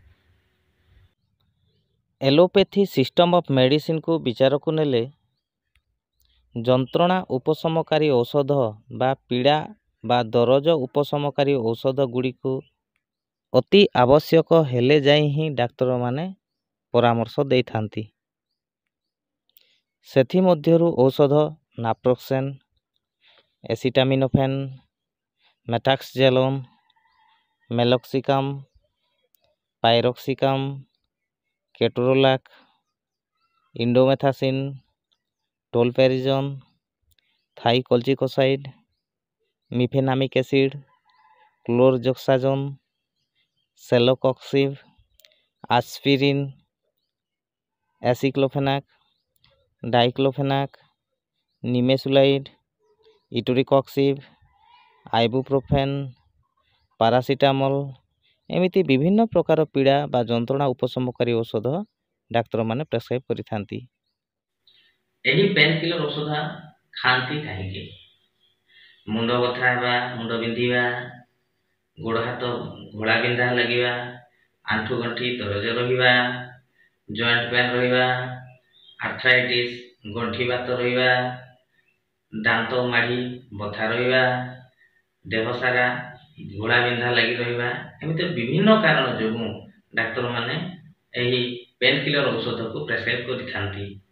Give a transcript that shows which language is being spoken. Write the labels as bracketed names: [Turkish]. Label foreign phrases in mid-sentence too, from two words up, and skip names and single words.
[English] allopathy system of medicine [Odia] କୁ ବିଚାର କୁ ନେଲେ ଯନ୍ତ୍ରଣା ଉପଶମକାରୀ ଔଷଧ ବା ପୀଡ଼ା ବା ଦରଜ ଉପଶମକାରୀ ଔଷଧ ଗୁଡ଼ି କୁ ଅତି ଆବଶ୍ୟକ ହେଲେ ଯାଇ ହି ଡାକ୍ତର ମାନେ ପରାମର୍ଶ ଦେ ଥାଆନ୍ତି। ସେଥି ମଧ୍ୟରୁ ଔଷଧ ନାପ୍ରୋକ୍ସେନ ଏସିଟାମିନୋଫେନ ମେଟାକ୍ସଜେଲୋନ ମେଲୋକ୍ସିକାମ ପାଇରୋକ୍ସିକାମ କେଟୋରୋଲାକ ଇଣ୍ଡୋମେଥାସିନ ଟୋଲପେରିଜନ ଥାଇକୋଲଚିକୋସାଇଡ ମିଫେନାମିକ ଏସିଡ କ୍ଲୋରଜୋକ୍ସାଜୋନ ସେଲୋକକ୍ସିବ ଆସ୍ପିରିନ ଏସିକ୍ଲୋଫେନାକ ଡାଇକ୍ଲୋଫେନାକ ନିମେସୁଲାଇଡ ଇଟୋରିକକ୍ସିବ ଆଇବୁପ୍ରୋଫେନ ପାରାସିଟାମଲ ଏମିତି ବିଭିନ୍ନ ପ୍ରକାର ପୀଡ଼ା ବା ଯନ୍ତ୍ରଣା ଉପଶମକାରୀ ଔଷଧ ଡାକ୍ତର ମାନେ ପ୍ରେସକ୍ରାଇବ କରି ଥାଆନ୍ତି। ଏହି [English] pain killer [Odia] ଔଷଧ ଖାଆନ୍ତି କାହିଁକି ମୁଣ୍ଡ ବଥା ହେବା ମୁଣ୍ଡ ବିନ୍ଧିବା ଗୋଡ଼ ହାତ ଘୋଡ଼ା ବିନ୍ଧା ଲାଗିବା ଆଣ୍ଠୁ ଗଣ୍ଠି ଦରଜ ରହିବା [English] joint pain [Odia] ରହିବା ଆର୍ଥରାଇଟିସ ଗଣ୍ଠି ବାତ ରହିବା ଦାନ୍ତ ମାଢ଼ି ବଥା ରହିବା ଦେହ ସାରା ଘୋଡ଼ା ବିନ୍ଧା ଲାଗି ରହିବା ଏମିତି ବିଭିନ୍ନ କାରଣ ଯୋଗୁଁ ଡାକ୍ତର ମାନେ ଏହି [English] pain killer [Odia] ଔଷଧ କୁ ପ୍ରେସକ୍ରାଇବ କରି ଥାଆନ୍ତି।